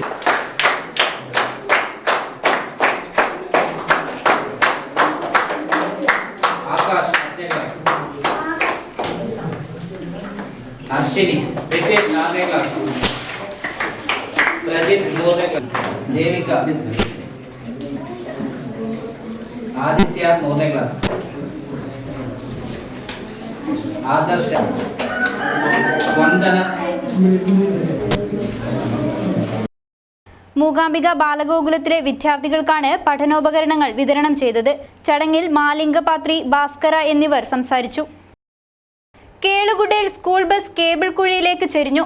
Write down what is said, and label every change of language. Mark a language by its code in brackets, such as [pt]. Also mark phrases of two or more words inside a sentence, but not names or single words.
[kn] ಆಕಾಶ್ ಹರ್ಷಿನಿ ರಿತೇಶ್ 4ನೇ ಕ್ಲಾಸ್ ಪ್ರಜಿತ್ 3ನೇ ಕ್ಲಾಸ್ ದೇವಿಕಾ ಆದಿತ್ಯ 3ನೇ ಕ್ಲಾಸ್ ಆದರ್ಶ ವಂದನ. [ml] മൂകാംബിക ബാലഗോകുലത്തിലെ വിദ്യാർത്ഥികൾക്കാണ് പഠനോപകരണങ്ങൾ വിതരണം ചെയ്തത്. ചടങ്ങിൽ മാലിംഗപാത്രി, ഭാസ്കര എന്നിവർ സംസാരിച്ചു. കേളുകുടയിൽ സ്കൂൾ ബസ് കേബിൾ കുഴിയിലേക്ക് ചെരിഞ്ഞു.